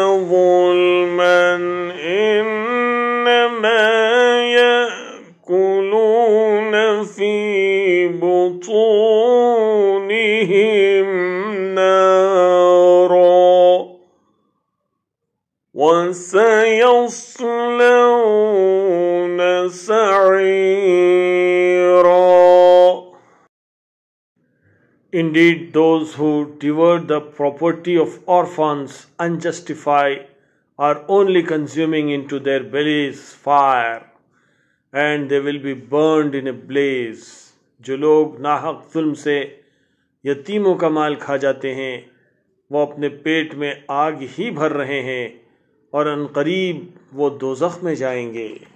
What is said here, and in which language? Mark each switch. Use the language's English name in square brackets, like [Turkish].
[Arabic] ظلما إنما يأكلون في بطونهم نارا وسيصلون سعيرا. [English] Indeed, those who devour the property of orphans unjustified are only consuming into their bellies fire, and they will be burned in a blaze. [Hindi] जो लोग नाहक जुल्म से यतीमों का माल खा जाते हैं वो अपने पेट में आग ही भर रहे हैं और अनकरीब वो दोज़ख में जाएंगे.